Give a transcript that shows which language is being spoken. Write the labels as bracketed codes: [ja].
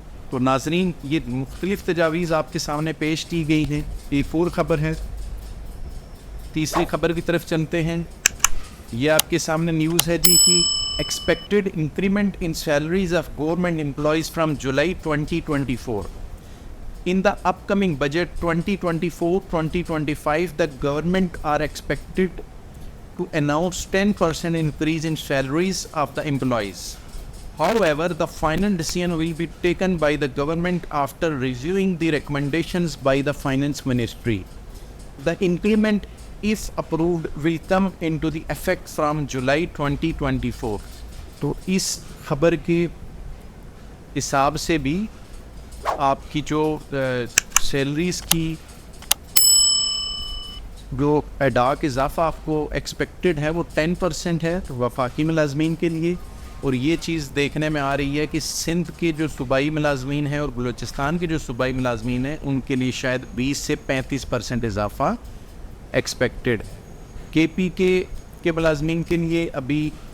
[ur] تو ناظرین، یہ مختلف تجاویز آپ کے سامنے پیش کی گئی ہیں۔ ایک اور خبر ہے، تیسری خبر کی طرف چلتے ہیں۔ یہ آپ کے سامنے نیوز ہے جی کہ [en] expected increment in salaries of government employees from July 2024. In the upcoming budget 2024-2025, the government are expected to announce 10% increase in salaries of the employees. However, the final decision will be taken by the government after reviewing the recommendations by the Finance Ministry. The increment, if approved, will come into the effect from July 2024. [ur] تو اس خبر کے حساب سے بھی آپ کی جو salaries کی جو ادا کا اضافہ آپ کو ایکسپیکٹڈ ہے وہ 10% ہے وفاقی ملازمین کے لیے، اور یہ چیز دیکھنے میں آ رہی ہے کہ سندھ کے جو صوبائی ملازمین ہیں اور بلوچستان کے جو صوبائی ملازمین ہیں ان کے لیے شاید 20 سے 35% اضافہ ایکسپیکٹڈ۔ کے پی کے ملازمین کے لیے ابھی